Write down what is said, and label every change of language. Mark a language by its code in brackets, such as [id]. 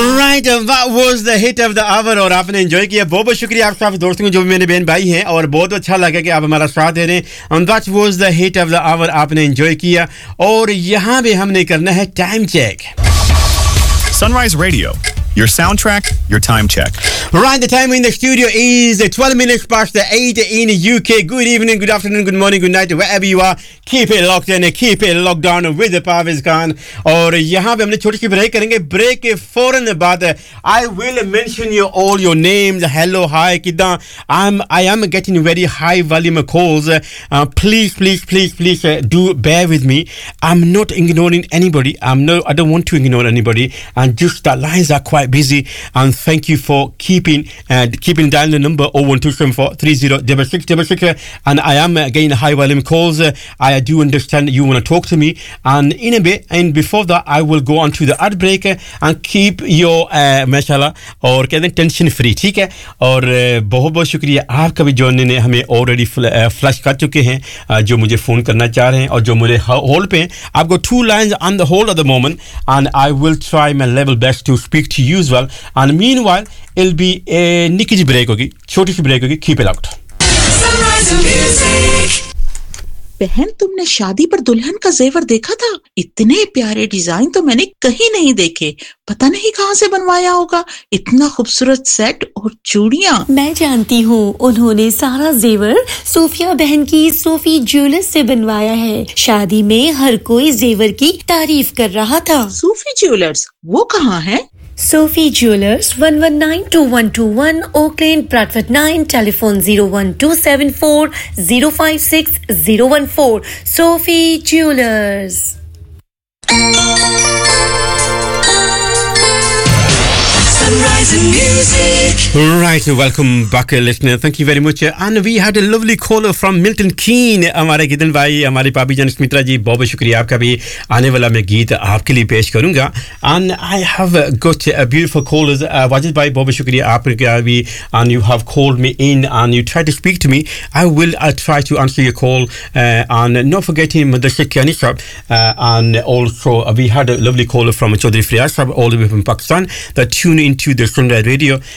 [en] right, what was the hit of the hour, [hi] और आपने enjoy किया। बहुत बहुत शुक्रिया आप सब दोस्तों को जो भी मेरे बहन भाई हैं, और बहुत अच्छा लगा कि आप हमारा साथ दे रहे हैं। [en] what was the hit of the hour [hi] आपने एंजॉय किया, और यहाँ भी हमने करना है time check. [en] Sunrise radio, your soundtrack, your time check. Right, the time in the studio is 12 minutes past the 8 in UK. Good evening, good afternoon, good morning, good night, wherever you are. Keep it locked in, keep it locked down with the Parviz Khan. [hi] और यहाँ पे हमने छोटी सी break करेंगे। Break के फौरन बाद [en] I will mention you all your names. Hello, hi, किदा? I am getting very high volume calls. Please, do bear with me. I'm not ignoring anybody. I don't want to ignore anybody. And just the lines are quite busy, and thank you for keeping down the number 01274 306 66, and I am getting high volume calls. I do understand you want to talk to me, and in a bit, and before that, I will go on to the ad break and keep your mashallah or getting tension free. [hi] ठीक है, और बहुत बहुत शुक्रिया आपका भी zone ने हमें already flash कर चुके हैं जो मुझे phone करना चाह रहे हैं और जो मुझे hold पे हैं। [en] I've got two lines on the hold at the moment, and I will try my level best to speak to you as well. And meanwhile, it'll be a [hi] nikki ji break hogi, [en] choti si break hogi. Keep it locked. [hi] बहन, तुमने शादी पर दुल्हन का जेवर देखा था? इतने प्यारे डिजाइन तो मैंने कहीं नहीं देखे। पता नहीं कहाँ से बनवाया होगा, इतना खूबसूरत सेट और चूड़ियाँ। मैं जानती हूँ, उन्होंने सारा जेवर सोफिया बहन की सोफी ज्वेलर्स से बनवाया है। शादी में हर कोई जेवर की तारीफ कर रहा था। सोफी ज्वेलर्स, वो कहाँ है? Sophie jewellers, 1192121 okay lane, Bradford 9, telephone 01274056014। Sophie jewellers. [en] Right, welcome back, listener. Thank you very much. And we had a lovely caller from Milton Keynes. [hi] हमारे गीतन भाई, हमारे पापी जन स्मित्रा जी, बहुत शुक्रिया आपका भी। आने वाला मैं गीत आपके लिए पेश करूंगा। [en] And I have got a beautiful caller, Wajid भाई, [hi] बहुत शुक्रिया आपका भी। [en] And you have called me in and you tried to speak to me. I will try to answer your call. And not forgetting Mother Shikyani Sahib. And also we had a lovely caller from Chaudhary Friya Sahib, all the way from Pakistan, that tune into the Sunrise Radio.